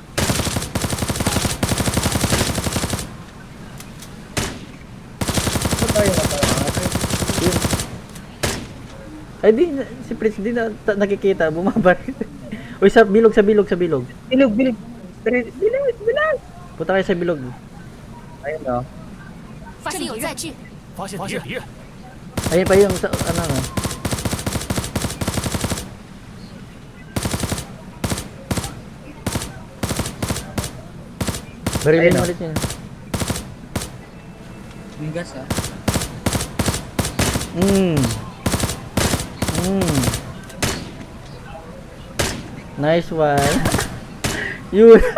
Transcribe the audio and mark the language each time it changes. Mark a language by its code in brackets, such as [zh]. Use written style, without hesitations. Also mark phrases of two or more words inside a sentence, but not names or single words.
[tl] Ito tayo matawa. Yun. Ay, si Prince di na nakikita, bumabaril. Uy, sa bilog. Bilog. Bilog. Punta kayo sa bilog. Ayun, oh. [zh] 发现有载具， [tl] Ayun pa yung, ano. Barilin Ayun, mo oh. ulit yun. Yung gas ah. [en] Nice one. [tl] Yun.